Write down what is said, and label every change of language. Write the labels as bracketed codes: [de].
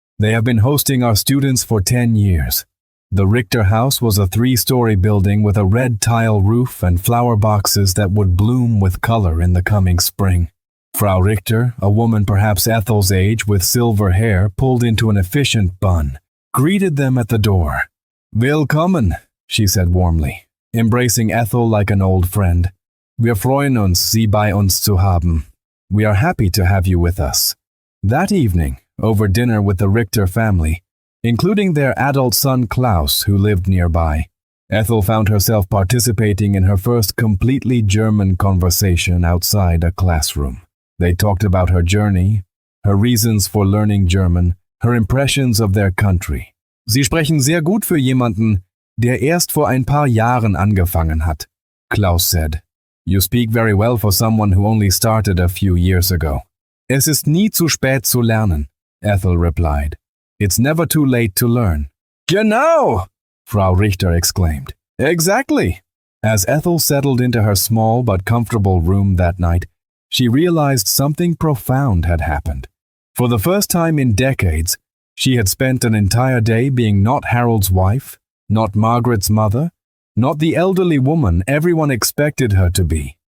[en] They have been hosting our students for 10 years. The Richter house was a 3-story building with a red tile roof and flower boxes that would bloom with color in the coming spring. Frau Richter, a woman perhaps Ethel's age with silver hair pulled into an efficient bun, greeted them at the door. Willkommen, she said warmly, embracing Ethel like an old friend. [de] Wir freuen uns, Sie bei uns zu haben. [en] We are happy to have you with us. That evening, over dinner with the Richter family, including their adult son Klaus, who lived nearby, Ethel found herself participating in her first completely German conversation outside a classroom. They talked about her journey, her reasons for learning German, her impressions of their country. [de] Sie sprechen sehr gut für jemanden, der erst vor ein paar Jahren angefangen hat, [en] Klaus said. You speak very well for someone who only started a few years ago. [de] Es ist nie zu spät zu lernen, [en] Ethel replied. It's never too late to learn. Genau! Frau Richter exclaimed. Exactly! As Ethel settled into her small but comfortable room that night, she realized something profound had happened. For the first time in decades, she had spent an entire day being not Harold's wife, not Margaret's mother, not the elderly woman everyone expected her to be.